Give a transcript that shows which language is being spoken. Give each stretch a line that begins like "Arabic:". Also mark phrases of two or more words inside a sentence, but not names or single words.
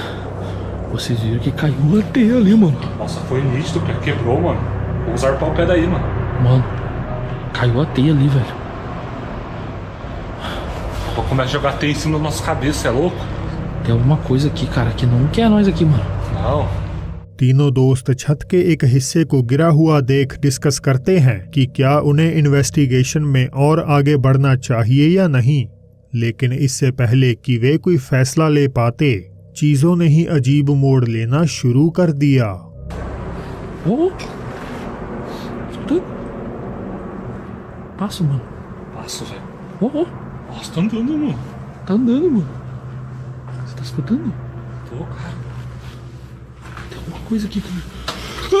Portuguese: Vocês viram que caiu uma teia ali, mano. Nossa, foi nítido, cara. Quebrou, mano. Vou usar o pé daí, mano. Mano, caiu a teia ali, velho. Vou começar a jogar teia em cima da nossa cabeça, é louco? Tem alguma coisa aqui, cara, que não quer nós aqui, mano. Não.
Hindi: तीनों दोस्त छत के एक हिस्से को गिरा हुआ देख डिस्कस करते हैं कि क्या उन्हें इन्वेस्टिगेशन में और आगे बढ़ना चाहिए या नहीं, लेकिन इससे पहले कि वे कोई फैसला ले पाते, चीजों ने ही अजीब मोड़ लेना शुरू कर दिया।
Portuguese: Oh! Escuta? Passa, mano. Passo, velho. Oh, oh. Nossa, tá andando, mano. Tá andando, mano. Você tá escutando? Tô, cara. Tem alguma coisa aqui, cara.